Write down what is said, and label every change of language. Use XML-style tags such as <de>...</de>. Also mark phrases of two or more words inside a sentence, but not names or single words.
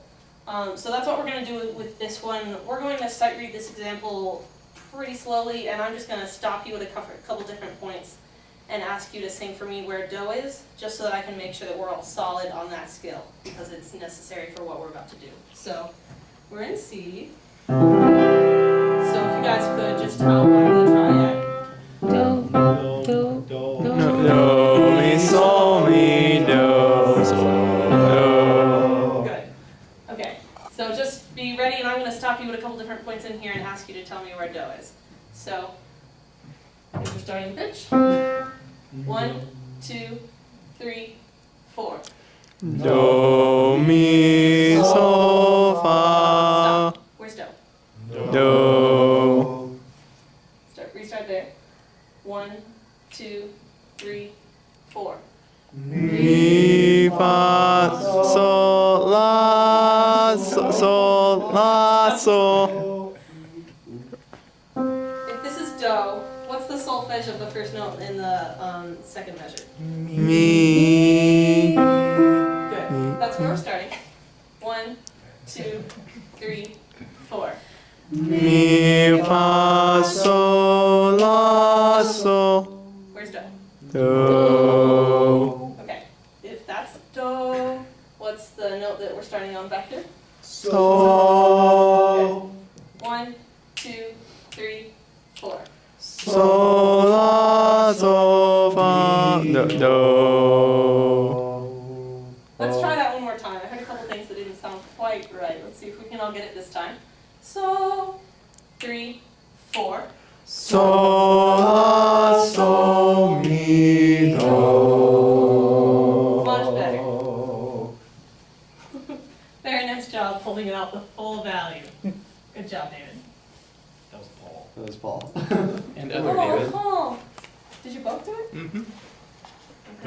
<en>So that's what we're going to do with this one. We're going to sight read this example pretty slowly, and I'm just going to stop you at a couple different points and ask you to sing for me where do is, just so that I can make sure that we're all solid on that skill, because it's necessary for what we're about to do. So we're in C. So if you guys could just outline the triad. Do, do, do, do, mi, sol, mi, do, sol, do. Good. Okay, so just be ready, and I'm going to stop you at a couple different points in here and ask you to tell me where do is. So, here's your starting pitch. 1, 2, 3, 4. Do, mi, sol, fa. Stop. Where's do? Do. Restart there. 1, 2, 3, 4. Mi, fa, sol, la, sol, la, sol. If this is do, what's the solfege of the first note in the second measure? Mi. Good. That's where we're starting. 1, 2, 3, 4. Mi, fa, sol, la, sol. Where's do? Do. Okay. If that's do, what's the note that we're starting on back here? Sol. 1, 2, 3, 4. Sol, la, sol, fa, do. Let's try that one more time. I heard a couple things that didn't sound quite right. Let's see if we can all get it this time. So, 3, 4. Sol, la, sol, mi, do. Much better. Very nice job holding out the full value. Good job, David. That was Paul. That was Paul. And other David. Oh. Did you both do it? Mm-hmm. Okay.</en>